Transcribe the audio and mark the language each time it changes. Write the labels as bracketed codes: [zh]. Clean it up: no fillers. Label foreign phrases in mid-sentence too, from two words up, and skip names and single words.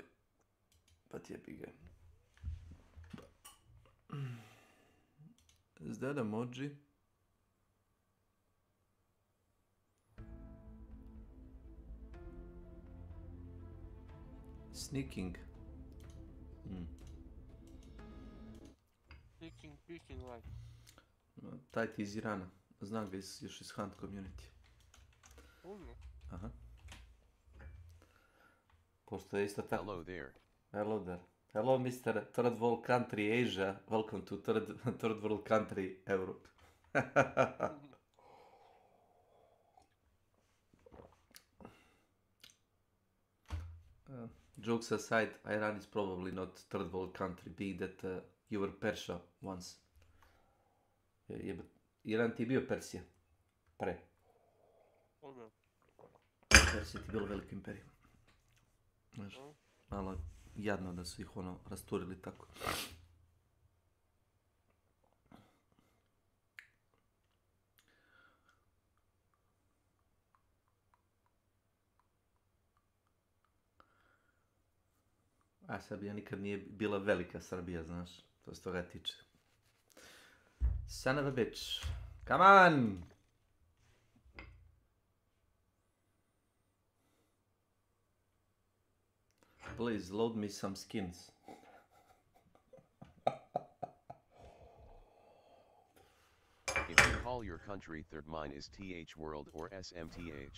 [en] But [sr] jebi ga. [en] Is that emoji? Sneaking. Sneaking, peeking like. [sr] Taj ti iz Irana. Znam ga još iz Hunt community. Aha. Postoje isto tako. [en] Hello there. Hello there. Hello Mr. Third World Country Asia. Welcome to Third World Country Europe. Jokes aside, Iran is probably not third world country, being that you were Persia once. [sr] Iran ti je bio Persija. Pre. Persija ti je bilo veliko imperiju. Znaš, malo jadno da su ih ono rasturili tako. A Srbija nikad nije bila velika Srbija, znaš, to se toga tiče. [en] Son of a bitch. Come on! Please, load me some skins. If you call your country third, mine is TH World or SMTH.